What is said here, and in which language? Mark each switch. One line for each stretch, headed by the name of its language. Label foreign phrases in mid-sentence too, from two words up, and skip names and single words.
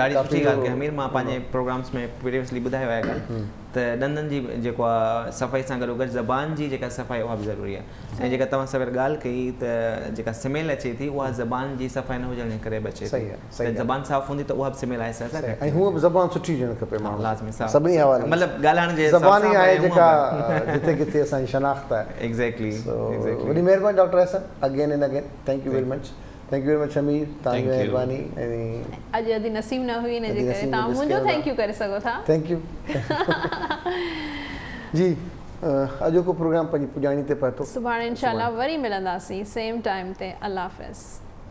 Sindhi: ॾाढी सुठी ॻाल्हि कई हमीर मां पंहिंजे प्रोग्राम्स में प्रीवियसली ॿुधायो आहे ॻाल्हि त ॾंदनि जी जेको आहे सफ़ाई सां गॾो गॾु ज़बान जी जेका सफ़ाई उहा बि ज़रूरी आहे ऐं जेका तव्हां सवेर ॻाल्हि कई त जेका स्मेल अचे थी उहा ज़बान जी सफ़ाई न हुजण जे करे बि अचे थी ज़बान साफ़ु हूंदी त उहा बि स्मेल आहे ऐं हूअ बि ज़बान सुठी हुजणु खपे माण्हू लाज़मी सभिनी हवाले मतिलबु ॻाल्हाइण जे ज़बान ई आहे जेका जिते किथे असांजी शनाख़्त आहे एग्ज़ैक्टली वॾी महिरबानी डॉक्टर एहसन
English: again and again thank you very much
Sindhi: हमीर तव्हांजी महिरबानी अॼु अॼु नसीब न हुई हिन जे करे तव्हां मुंहिंजो
English: thank you
Sindhi: करे सघो था
English: thank you
Sindhi: जी अॼोको प्रोग्राम पंहिंजी पुॼाणी ते पहुतो सुभाणे इंशाल्लाह वरी मिलंदासीं
English: same time
Sindhi: ते अल्लाह हाफ़िज़